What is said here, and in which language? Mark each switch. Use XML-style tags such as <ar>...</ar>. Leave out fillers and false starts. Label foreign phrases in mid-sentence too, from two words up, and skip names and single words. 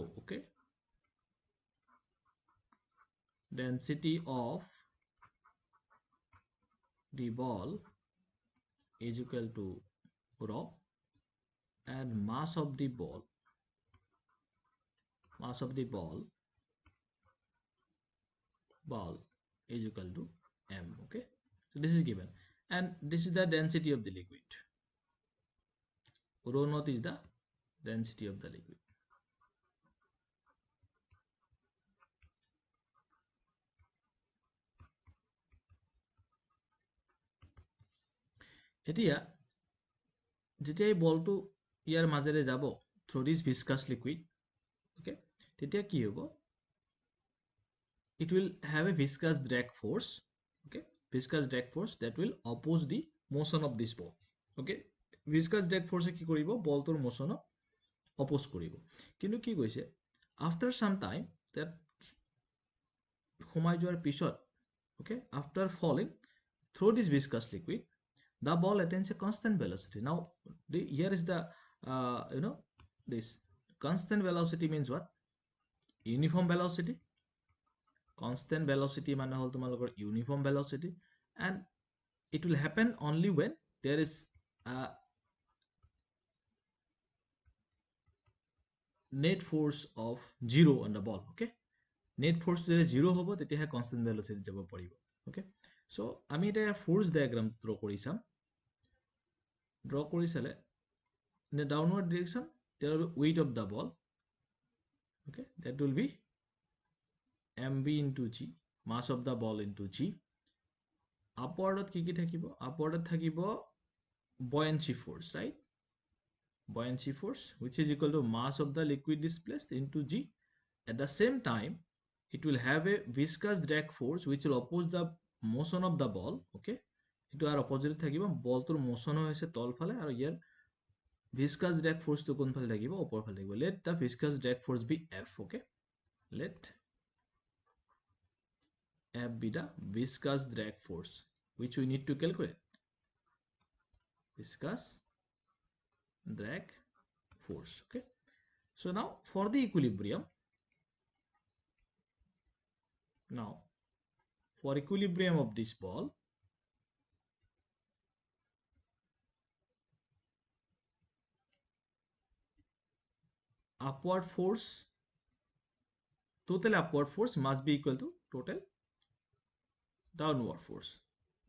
<en>Okay, density of the ball is equal to rho, and mass of the ball is equal to m. Okay, so this is given, and this is the density of the liquid. Rho naught is the density of the liquid.</en> <as>এতিয়া যেতিয়া এই বলটো ইয়াৰ মাজেৰে যাব</as> <en>through this viscous liquid,</en> <as>okay, তেতিয়া কি হ'ব?</as> <en>It will have a viscous drag force. Okay, viscous drag force that will oppose the motion of this ball.</en> <as>Okay,</as> <en>viscous drag force</en> <as>কি কৰিব? বলটোৰ মোচনক অপোজ কৰিব। কিন্তু কি কৈছে?</as> <en>After some time, that</en> <as>সোমাই যোৱাৰ পিছত,</as> <en>okay, after falling through this viscous liquid, the ball attains a constant velocity. Now here is the this constant velocity means what? Uniform velocity. Constant velocity</en> <as>মানে হল তোমালোকৰ</as> <en>uniform velocity, and it will happen only when there is a net force of 0 on the ball.</en> <as>Okay,</as> <en>net force</en> <as>যেতিয়া 0 হ'ব তেতিয়াহে</as> <en>constant velocity</en> <as>যাব পাৰিব. Okay, so আমি এটা</as> <en>force diagram draw</en> <as>কৰি চাম.</as> <en>Draw</en> <as>কৰি চালে</as> <en>in the downward direction there will be weight of the ball. Okay, that will be mv into g, mass of the ball into g.</en> <as>Upward কি থাকিব? Upward থাকিব</as> <en>buoyancy force, right? Buoyancy force, which is equal to mass of the liquid displaced into g. At the same time, it will have a viscous drag force which will oppose the motion of the ball. Okay, it will opposite</en> <as>থাকিব, বলটোৰ মোচন হৈছে তল ফালে, আৰু ইয়াৰ</as> <en>viscous drag force</en> <as>to কোন ফালে থাকিব? ওপৰ ফালে থাকিব.</as> <en>Let the viscous drag force be f. Okay, let f be the viscous drag force which we need to calculate. Viscous drag force. Okay, so now for the equilibrium, of this ball, total upward force must be equal to total downward force.</en>